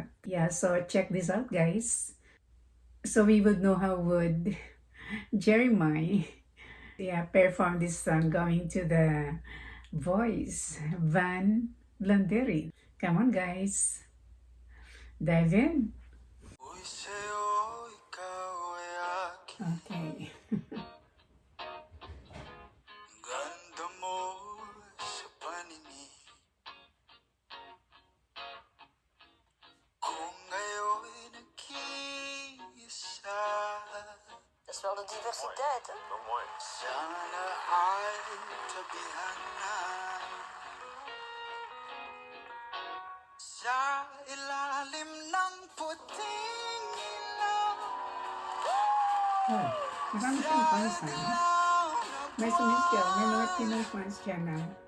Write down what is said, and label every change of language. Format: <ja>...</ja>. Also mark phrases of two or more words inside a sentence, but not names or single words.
<en>Yeah, so check this out, guys. So we would know how would Jeremiah, yeah, perform this song going to the Voice Van Vlaanderen. Come on, guys, dive in. Okay.</en> <tl>Ganda mo sa paningin. Kung ngayon'y nag-iisa,</tl> <nl>Dat is wel de diversiteit, hè? Wel mooi.</nl> <tl>sana ay tabihan na sa ilalim ng puting ilaw. Oh, marami siyang fans na. May sumisyaw, may mga Pinoy fans dyan na.</tl>